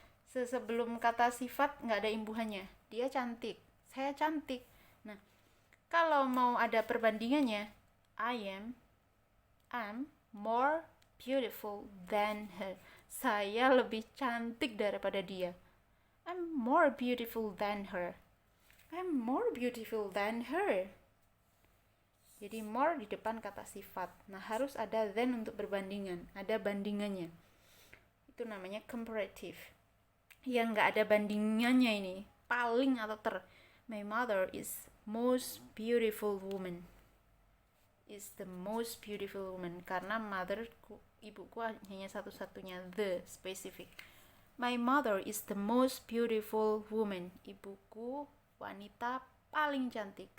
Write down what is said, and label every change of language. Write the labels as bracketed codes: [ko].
[id] Sebelum kata sifat gak ada imbuhannya. Dia cantik, saya cantik. Nah, kalau mau ada perbandingannya, [en] I'm more beautiful than her. [id] Saya lebih cantik daripada dia. [en] I'm more beautiful than her. I'm more beautiful than her. [id] Jadi more di depan kata sifat. Nah, harus ada than untuk berbandingan. Ada bandingannya. Itu namanya comparative. Yang nggak ada bandingannya ini. Paling atau ter. [en] My mother is most beautiful woman. Is the most beautiful woman. [id] Karena motherku, ibuku hanya satu-satunya. The specific. [en] My mother is the most beautiful woman. [id] Ibuku wanita paling cantik.